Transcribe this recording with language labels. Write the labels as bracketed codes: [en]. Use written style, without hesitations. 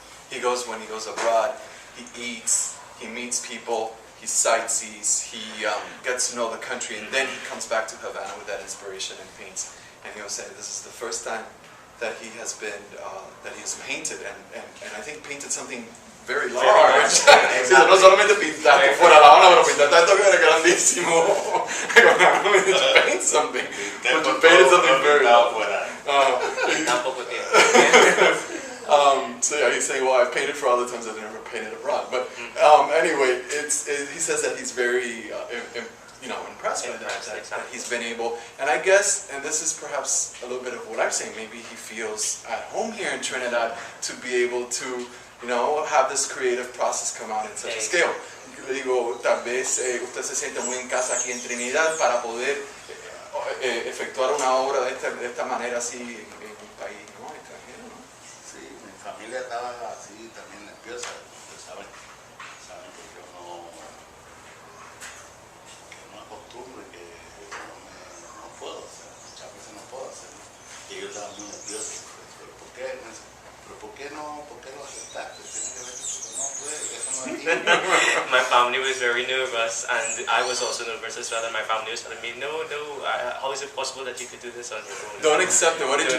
[en] When he goes abroad, he eats, he meets people, he sightsees, he gets to know the country, and then he comes back to Havana with that inspiration and paints. And he was saying this is the first time that he has been, that he has painted, and I think painted something very large. [es] Sí, no solamente pintar por fuera la Habana, pero pintar tanto que era grandísimo. [en] To paint something, but you painted something very large. [es] Tampoco tiempo. [en] So yeah, he's saying, well, I painted for all the times I've never painted abroad. But anyway, he says that he's very impressed by that he's been able, and I guess, and this is perhaps a little bit of what I'm saying, maybe he feels at home here in Trinidad to be able to, have this creative process come out in such a scale. [es] Yo le digo, tal vez usted se siente muy en casa aquí en Trinidad para poder efectuar una obra de esta manera así en un país extranjero, ¿no? Sí, mi familia estaba así también nerviosa. Ustedes saben que yo no acostumbro y que no puedo hacer, muchas veces no puedo hacer. Y ellos estaban muy nerviosos. ¿Pero por qué lo aceptaste? Tienes que ver que no puedes, eso no es aquí. [en] My family was very nervous, and I was also nervous as well, and my family was telling me, no, how is it possible that you could do this on your own? Don't accept it. What did you